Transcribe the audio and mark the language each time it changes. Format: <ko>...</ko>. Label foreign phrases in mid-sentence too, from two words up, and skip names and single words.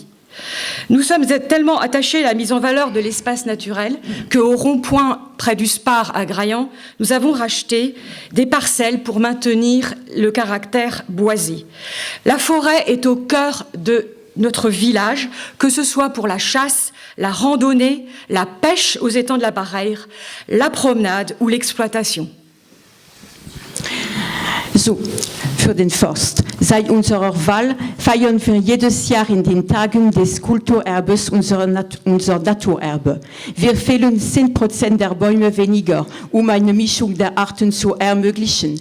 <fr>Nous sommes tellement attachés à la mise en valeur de l'espace naturel qu'au rond-point près du Spar à Graillan, nous avons racheté des parcelles pour maintenir le caractère boisé. La forêt est au cœur de notre village, que ce soit pour la chasse, la randonnée, la pêche aux étangs de la Barreire, la promenade ou l'exploitation.</fr> <de>So, für den Forst. Seit unserer Wahl feiern wir jedes Jahr in den Tagen des Kulturerbes unser Naturerbe. Wir fällen 10% der Bäume weniger, eine Mischung der Arten zu ermöglichen.</de>